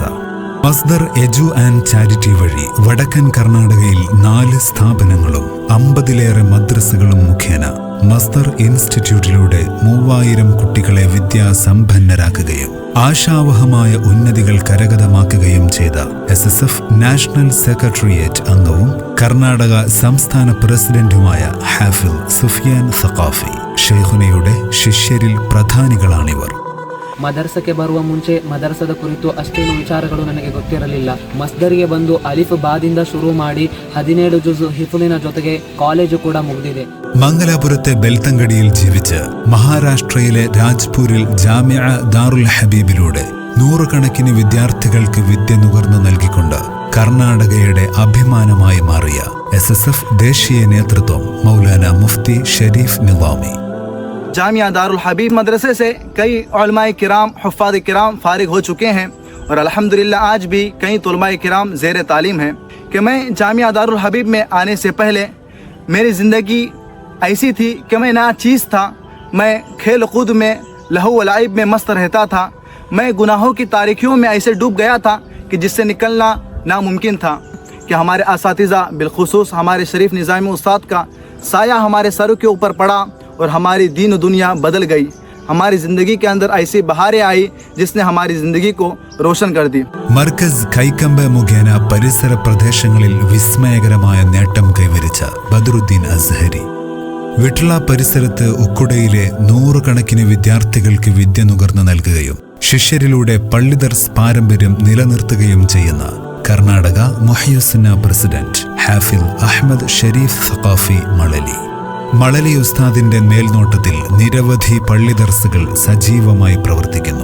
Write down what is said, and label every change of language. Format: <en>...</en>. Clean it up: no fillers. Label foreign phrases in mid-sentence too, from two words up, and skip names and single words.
<ml>മസ്ദർ എജു ആൻഡ് ചാരിറ്റി വഴി വടക്കൻ കർണാടകയിൽ 4 സ്ഥാപനങ്ങളും 50ലേറെ മദ്രസകളും മുഖേന മസ്ദർ ഇൻസ്റ്റിറ്റ്യൂട്ടിലൂടെ 3000 കുട്ടികളെ വിദ്യാസമ്പന്നരാക്കുകയും ആശാവഹമായ ഉന്നതികൾ കരഗതമാക്കുകയും ചെയ്ത SSF</ml> <en>national secretariat</en> <ml>അംഗവും കർണാടക സംസ്ഥാന പ്രസിഡന്റുമായ ഹാഫിൽ സുഫിയാൻ സഖാഫി ഷെയ്ഖുനയുടെ ശിഷ്യരിൽ പ്രധാനികളാണിവർ.</ml> <kn>ಮದರ್ಸಕ್ಕೆ ಬರುವ ಮುಂಚೆ ಮದರ್ಸದ ಕುರಿತು ಅಷ್ಟೇನು ವಿಚಾರಗಳು ನನಗೆ ಗೊತ್ತಿರಲಿಲ್ಲ. ಮಸ್ದರಿಗೆ ಬಂದು ಅಲಿಫ್ ಬಾದಿಂದ ಶುರು ಮಾಡಿ 17 ಜುಜು ಹಿಫ್ಲಿನ ಜೊತೆಗೆ ಕಾಲೇಜು ಕೂಡ ಮುಗಿದಿದೆ.</kn> <ml>മംഗലാപുരത്തെ ബെൽത്തങ്കടിയിൽ ജീവിച്ച് മഹാരാഷ്ട്രയിലെ രാജ്പൂരിൽ ജാമിഅ ദാറുൽ ഹബീബിലൂടെ നൂറുകണക്കിന് വിദ്യാർത്ഥികൾക്ക് വിദ്യ നുകർന്നു നൽകിക്കൊണ്ട് കർണാടകയുടെ അഭിമാനമായി മാറിയ SSF ദേശീയ നേതൃത്വം മൗലാന മുഫ്തി ഷരീഫ് നിവാമി.</ml> <hi>जामिया दारुल हबीब मदरसे से कई उलमाए किराम, हुफ़ाज़ किराम फारिग हो चुके हैं और अल्हम्दुलिल्लाह आज भी कई तुलबाए किराम ज़ेर तालीम हैं. कि मैं जामिया दारुल हबीब में आने से पहले मेरी ज़िंदगी ऐसी थी कि मैं ना चीज़ था. मैं खेल कूद में, लहू व लाइब में मस्त रहता था. मैं गुनाहों की तारीखियों में ऐसे डूब गया था कि जिससे निकलना नामुमकिन था. कि हमारे असातिज़ा बिलखुसूस हमारे शरीफ निज़ामी उस्ताद का साया हमारे सर के ऊपर पड़ा और हमारी दीन दुनिया बदल गई. हमारी ज़िंदगी के अंदर ऐसी बहारें आई जिसने हमारी ज़िंदगी को रोशन कर दी.</hi> <ml>മർക്കസ് കൈക്കമ്പ മുഖേന പരിസര പ്രദേശങ്ങളിൽ വിസ്മയകരമായ നേട്ടം കൈവരിച്ച ബദറുദ്ദീൻ അസ്ഹരി വിട്ല പരിസരത്ത് ഉക്കുടയിലെ നൂറുകണക്കിന് വിദ്യാർത്ഥികൾക്ക് വിദ്യ നുകർന്നു നൽകുകയും ശിഷ്യരിലൂടെ പള്ളിദർസ് പാരമ്പര്യം നിലനിർത്തുകയും ചെയ്യുന്ന കർണാടക മുഹയ്യിസുന്ന പ്രസിഡന്റ് ഹാഫിൽ അഹ്മദ് ഷരീഫ് സഖാഫി മളലി ഉസ്താദിന്റെ മേൽനോട്ടത്തിൽ നിരവധി പള്ളിദർസുകൾ സജീവമായി പ്രവർത്തിക്കുന്നു.</ml>